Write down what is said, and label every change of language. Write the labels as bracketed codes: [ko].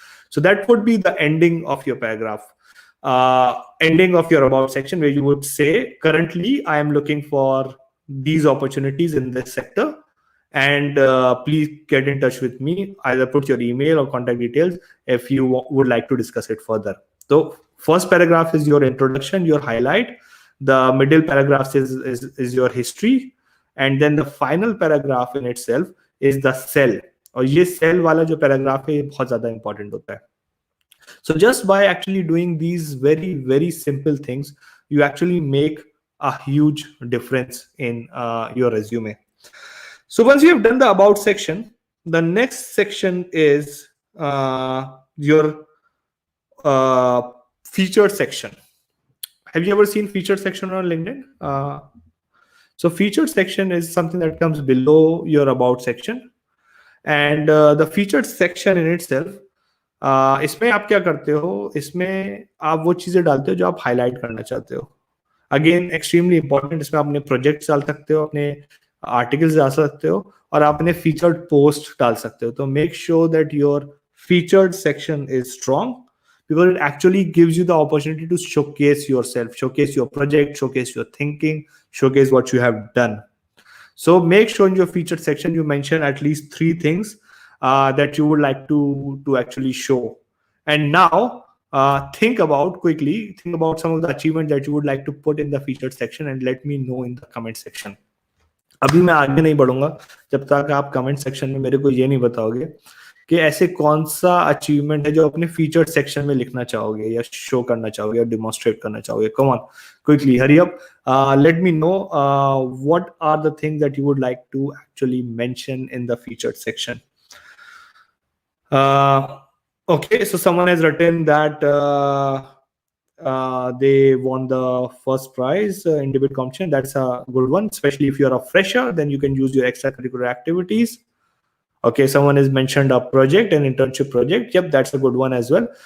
[en] So that would be the ending of your paragraph, ending of your about section, where you would say, currently, I am looking for these opportunities in this sector, and please get in touch with me. Either put your email or contact details if you would like to discuss it further. So first paragraph is your introduction, your highlight. The middle paragraph is your history, and then the final paragraph in itself is the cell. [hi] और ये cell वाला जो paragraph है ये बहुत ज़्यादा important होता है. [en] So just by actually doing these very, very simple things, you actually make a huge difference in your resume. So once you have done the about section, the next section is your featured section. Have you ever seen featured section on LinkedIn? So featured section is something that comes below your about section, and the featured section in itself, [hi] इसमें आप क्या करते हो, इसमें आप वो चीजें डालते हो जो आप हाईलाइट करना चाहते हो. [en] again extremely important, [hi] इसमें आप अपने प्रोजेक्ट्स डाल सकते हो, अपने आर्टिकल्स डाल सकते हो, और आप अपने फीचर्ड पोस्ट डाल सकते हो. तो [en] Make sure that your featured section is strong, because it actually gives you the opportunity to showcase yourself, showcase your project, showcase your thinking, showcase what you have done. So make sure in your featured section you mention at least 3 things that you would like to actually show. And now think about some of the achievements that you would like to put in the featured section, and let me know in the comment section. [hi] अभी मैं आगे नहीं बढ़ूंगा जब तक आप comment section में मेरे को ये नहीं बताओगे कि ऐसे कौन सा अचीवमेंट है जो अपने फीचर्ड सेक्शन में लिखना चाहोगे या शो करना चाहोगे या डिमॉन्स्ट्रेट करना चाहोगे. [en] Come on, quickly, hurry up, let me know what are the things that you would like to actually mention in the featured section. Okay, so someone has written that they won the first prize in debate competition. That's a good one, especially if you're a fresher, then you can use your extracurricular activities. Okay, someone has mentioned a project, an internship project. Yep, that's a good one as well.